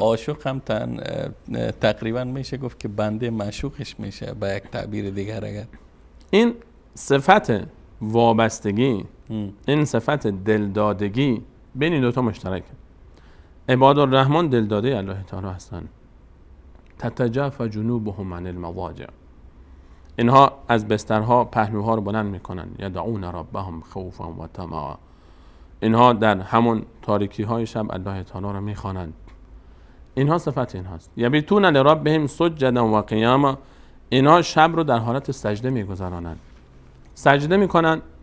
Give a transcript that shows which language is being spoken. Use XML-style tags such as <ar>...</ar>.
<fa>عاشق هم تقریبا میشه گفت که بنده معشوقش میشه با یک تعبیر دیگر. اگر این صفت وابستگی، این صفت دلدادگی بین این دوتا مشترکه. عباد الرحمن دلداده الله تعالی هستند.</fa> <ar>تتجافى جنوبهم عن المضاجع.</ar> <fa>اینها از بسترها پهلوها رو بلند میکنن.</fa> <ar>یدعون ربهم خوفا و طمعا.</ar> <fa>اینها در همون تاریکی های شب الله تعالی رو میخوانند. اینها صفت اینهاست.</fa> <ar>یبیتون لربهم سجدا و قیاما.</ar> <fa>اینها شب رو در حالت سجده میگذرانند. سجده میکنن.</fa>